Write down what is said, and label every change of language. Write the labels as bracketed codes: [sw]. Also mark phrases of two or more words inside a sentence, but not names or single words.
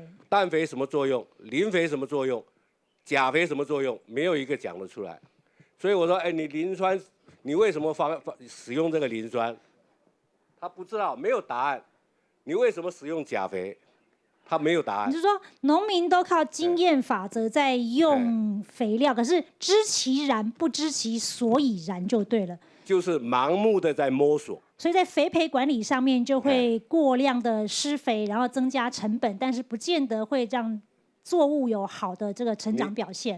[zh] 氮肥什麼作用？磷肥什麼作用？鉀肥什麼作用？沒有一個講得出來。所以我說，哎，你磷酸，你為什麼使用這個磷酸？他不知道，沒有答案。你為什麼使用鉀肥？他沒有答案。你就說農民都靠經驗法則在用肥料，可是知其然不知其所以然就對了。就是盲目的在摸索。所以在肥培管理上面就會過量的施肥，然後增加成本，但是不見得會讓作物有好的這個成長表現。